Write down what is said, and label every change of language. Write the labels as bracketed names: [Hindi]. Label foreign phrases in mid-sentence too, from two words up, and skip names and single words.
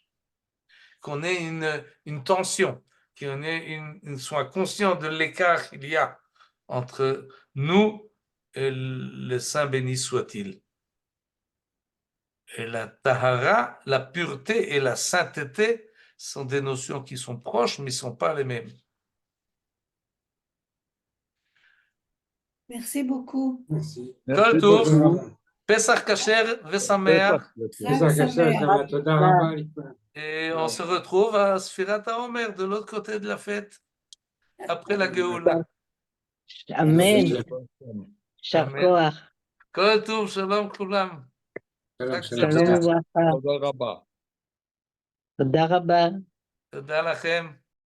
[French] Qu'on ait une tension, qu'on soit conscient de l'écart qu'il y a entre nous et le Saint béni soit-il. Et la tahara, la pureté et la sainteté sont des notions qui sont proches, mais ne sont pas les mêmes. Merci beaucoup. Merci. [Hebrew] כל טוב, פסח כשר ושמח. [French] Et on se retrouve à Sfirat HaOmer, de l'autre côté de la fête, après la Géoula. [Hebrew] אמן. שכויח. כל טוב, שלום כולם. שלום וברכה. תודה רבה. תודה רבה. תודה לכם.